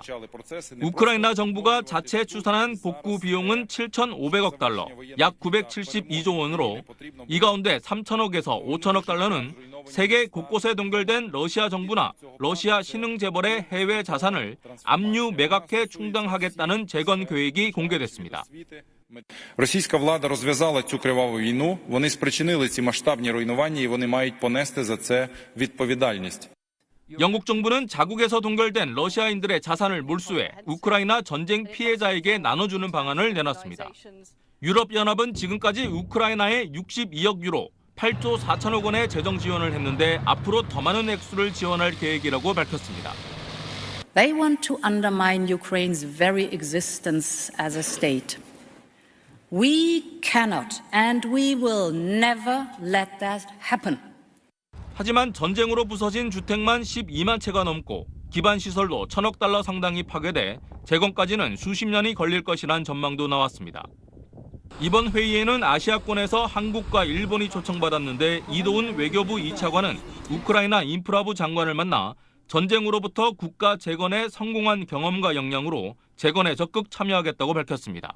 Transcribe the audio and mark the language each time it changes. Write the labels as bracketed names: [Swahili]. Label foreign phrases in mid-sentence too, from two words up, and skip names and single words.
[Korean] 우크라이나 정부가 자체 추산한 복구 비용은 7,500억 달러, 약 972조 원으로 이 가운데 3천억에서 5천억 달러는 세계 곳곳에 동결된 러시아 정부나 러시아 신흥재벌의 해외 자산을 압류 매각해 충당하겠다는 재건 계획이 공개됐습니다. [Ukrainian] Російська влада розв'язала цю криваву війну, вони спричинили ці масштабні руйнування і вони мають понести за це відповідальність. [Korean] 영국 정부는 자국에서 동결된 러시아인들의 자산을 몰수해 우크라이나 전쟁 피해자에게 나눠주는 방안을 내놨습니다. 유럽연합은 지금까지 우크라이나에 62억 유로, 8조 4천억 원의 재정 지원을 했는데 앞으로 더 많은 액수를 지원할 계획이라고 밝혔습니다. [English] They want to undermine Ukraine's very existence as a state. We cannot and we will never let that happen. [Korean] 하지만 전쟁으로 부서진 주택만 12만 채가 넘고 기반 시설도 1,000억 달러 상당이 파괴돼 재건까지는 수십 년이 걸릴 것이란 전망도 나왔습니다. 이번 회의에는 아시아권에서 한국과 일본이 초청받았는데 이도훈 외교부 2차관은 우크라이나 인프라부 장관을 만나 전쟁으로부터 국가 재건에 성공한 경험과 역량으로 재건에 적극 참여하겠다고 밝혔습니다.